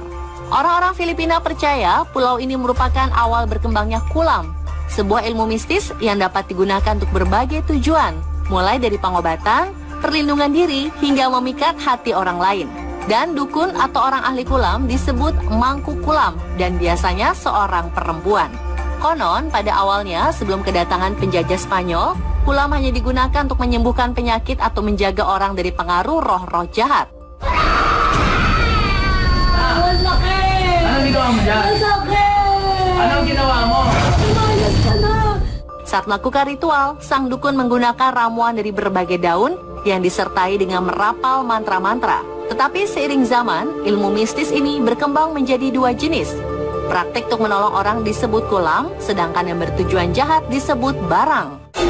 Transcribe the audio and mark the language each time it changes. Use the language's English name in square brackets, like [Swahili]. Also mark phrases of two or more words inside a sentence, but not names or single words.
[Indonesian] Orang-orang Filipina percaya pulau ini merupakan awal berkembangnya kulam, sebuah ilmu mistis yang dapat digunakan untuk berbagai tujuan, mulai dari pengobatan, perlindungan diri, hingga memikat hati orang lain. Dan dukun atau orang ahli kulam disebut mangku kulam, dan biasanya seorang perempuan. Konon, pada awalnya sebelum kedatangan penjajah Spanyol, kulam hanya digunakan untuk menyembuhkan penyakit atau menjaga orang dari pengaruh roh-roh jahat. [Filipino] Anong ginawa mo dyan? Anong ginawa mo? [Indonesian] Saat melakukan ritual, sang dukun menggunakan ramuan dari berbagai daun yang disertai dengan merapal mantra-mantra. Tetapi seiring zaman, ilmu mistis ini berkembang menjadi dua jenis. Praktik untuk menolong orang disebut kulam, sedangkan yang bertujuan jahat disebut barang.